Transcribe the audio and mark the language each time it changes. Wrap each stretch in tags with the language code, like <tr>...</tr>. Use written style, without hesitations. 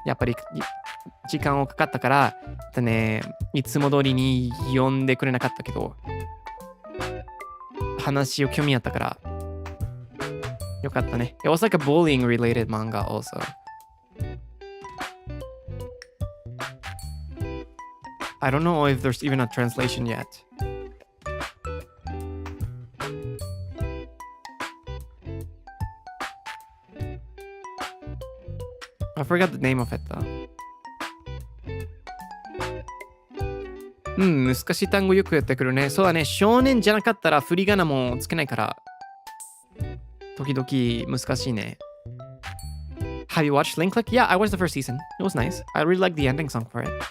<ja>やっぱり時間をかかったからね、いつも通りに読んでくれなかったけど話を興味あったからよかったね。</ja> <en>It was like a bullying related manga also. I don't know if there's even a translation yet. I forgot the name of it though.</en> <ja>難しい単語よくやってくるね。そうだね。少年じゃなかったら振り仮名もつけないから時々難しいね。</ja> <en>Have you watched Link Click? Yeah, I watched the first season. It was nice. I really liked the ending song for it.</en>